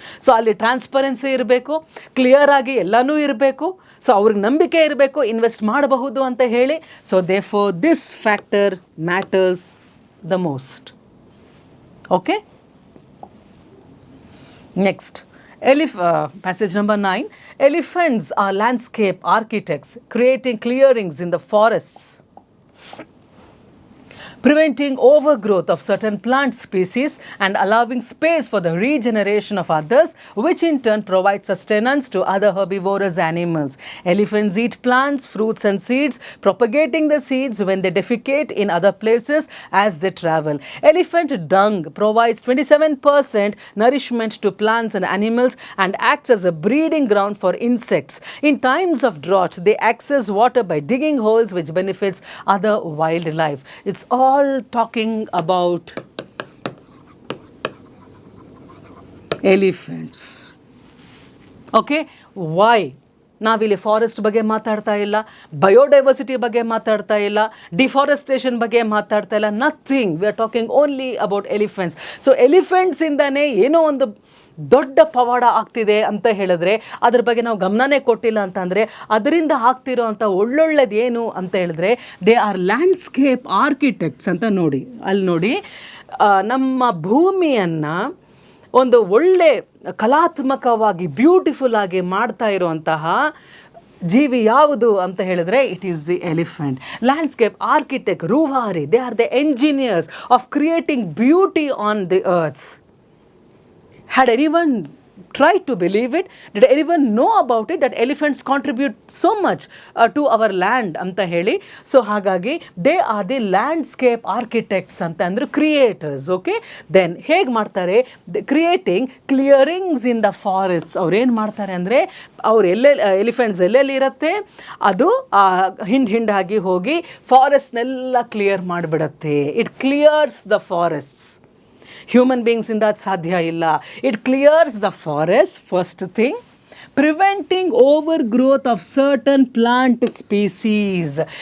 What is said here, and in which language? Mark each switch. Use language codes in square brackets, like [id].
[kn] So ಅಲ್ಲಿ transparency ಇರಬೇಕು, clear ಆಗಿ ಎಲ್ಲನೂ ಇರಬೇಕು. ಸೊ ಅವ್ರಿಗೆ ನಂಬಿಕೆ ಇರಬೇಕು, ಇನ್ವೆಸ್ಟ್ ಮಾಡಬಹುದು ಅಂತ ಹೇಳಿ. [en] So therefore this factor matters the most. Okay, next passage number 9. Elephants are landscape architects creating clearings in the forests, preventing overgrowth of certain plant species and allowing space for the regeneration of others, which in turn provides sustenance to other herbivorous animals. Elephants eat plants, fruits and seeds, propagating the seeds when they defecate in other places as they travel. Elephant dung provides 27% nourishment to plants and animals and acts as a breeding ground for insects. In times of drought, they access water by digging holes, which benefits other wildlife. It's all talking about elephants. Okay, why? [kn] ನಾವಿಲ್ಲಿ forest ಬಗ್ಗೆ ಮಾತಾಡ್ತಾ ಇಲ್ಲ, biodiversity ಬಗ್ಗೆ ಮಾತಾಡ್ತಾ ಇಲ್ಲ, deforestation ಬಗ್ಗೆ ಮಾತಾಡ್ತಾ ಇಲ್ಲ, nothing. [en] We are talking only about elephants. [kn] So ಎಲಿಫೆಂಟ್ಸಿಂದನೇ ಏನೋ ಒಂದು ದೊಡ್ಡ ಪವಾಡ ಆಗ್ತಿದೆ ಅಂತ ಹೇಳಿದ್ರೆ ಅದ್ರ ಬಗ್ಗೆ ನಾವು ಗಮನನೇ ಕೊಟ್ಟಿಲ್ಲ ಅಂತಂದರೆ ಅದರಿಂದ ಆಗ್ತಿರೋ ಅಂಥ ಒಳ್ಳೊಳ್ಳೆದು ಏನು ಅಂತ ಹೇಳಿದ್ರೆ [en] they are landscape architects [kn] ಅಂತ. ನೋಡಿ ಅಲ್ಲಿ ನೋಡಿ, ನಮ್ಮ ಭೂಮಿಯನ್ನು ಒಂದು ಒಳ್ಳೆ ಕಲಾತ್ಮಕವಾಗಿ ಬ್ಯೂಟಿಫುಲ್ ಆಗಿ ಮಾಡ್ತಾ ಇರುವಂತಹ ಜೀವಿ ಯಾವುದು ಅಂತ ಹೇಳಿದ್ರೆ [en] It is the elephant. Landscape architect, ರೂವಾರಿ, they are the engineers of creating beauty on the earth. Had anyone tried to believe it? Did anyone know about it, that elephants contribute so much to our land [kn] anta heli? [en] So [kn] hagagi [en] they are the landscape architects [kn] anta andre [en] creators. Okay, then [kn] heg ಮಾಡ್ತಾರೆ? [en] Creating clearings in the forests. [kn] ಅವ್ರು ಏನು ಮಾಡ್ತಾರೆ ಅಂದರೆ ಅವ್ರು elephants ಎಲ್ಲೆಲ್ಲಿ ಇರುತ್ತೆ ಅದು ಹಿಂಡಾಗಿ ಹೋಗಿ ಫಾರೆಸ್ಟ್ನೆಲ್ಲ clear ಮಾಡಿಬಿಡತ್ತೆ. [en] It clears the forests. [kn] Human ಬೀಯಿಂಗ್ಸಿಂದ ಅದು ಸಾಧ್ಯ ಇಲ್ಲ. [en] It clears the forest first thing, preventing overgrowth of certain plant species.